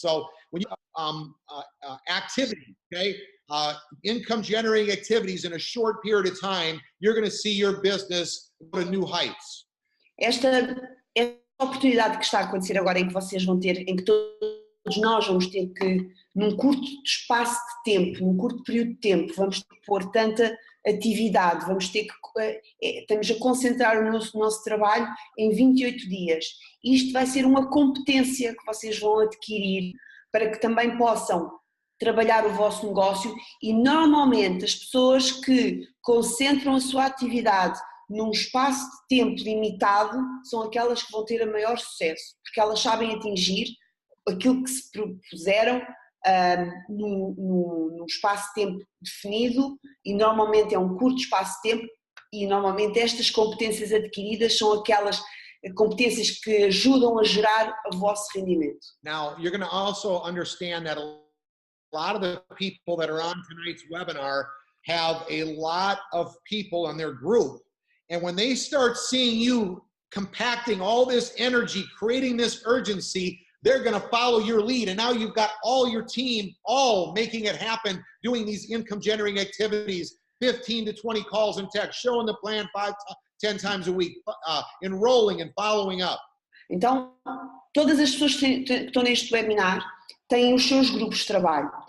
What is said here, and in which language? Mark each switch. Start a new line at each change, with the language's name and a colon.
English: So when you activity, okay, income generating activities in a short period of time, you're going to see your business go to new heights.
Portuguese: Esta oportunidade que está a acontecer agora, em que vocês vão ter, em que todos nós vamos ter que, num curto espaço de tempo, num curto período de tempo, vamos ter que pôr tanta atividade, vamos ter que, estamos a concentrar o nosso trabalho em 28 dias. Isto vai ser uma competência que vocês vão adquirir para que também possam trabalhar o vosso negócio, e normalmente as pessoas que concentram a sua atividade num espaço de tempo limitado são aquelas que vão ter a maior sucesso, porque elas sabem atingir aquilo que se propuseram num espaço de tempo definido, e normalmente é um curto espaço de tempo, e normalmente estas competências adquiridas são aquelas competências que ajudam a gerar o vosso rendimento.
English: Now, you're going to also understand that a lot of the people that are on tonight's webinar have a lot of people in their group, and when they start seeing you compacting all this energy, creating this urgency, they're going to follow your lead. And now you've got all your team all making it happen, doing these income generating activities, 15 to 20 calls and texts, showing the plan 5-10 times a week, enrolling and following up.
Portuguese: Então, todas as pessoas que estão neste webinar têm os seus grupos de trabalho.